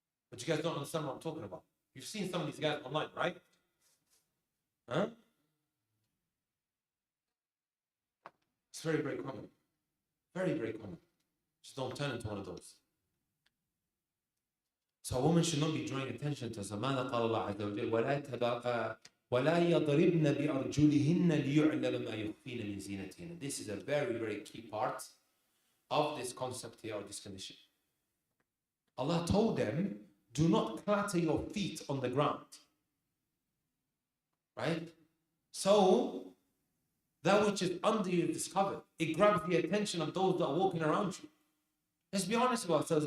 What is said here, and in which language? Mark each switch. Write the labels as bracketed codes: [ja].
[en] But you guys don't understand what I'm talking about. You've seen some of these guys online, right? Huh? It's very, very common. Very, very common. Just don't turn into one of those. So a woman should not be drawing attention to us. [ar] ماذا قال الله عز وجل ولا يضربن بأرجلهن ليعلم ما يخفين من زينتهن. [en] This is a very, very key part of this concept here, or this condition. Allah told them, do not clatter your feet on the ground. Right? So, that which is under you is discovered. It grabs the attention of those that are walking around you. Let's be honest with ourselves.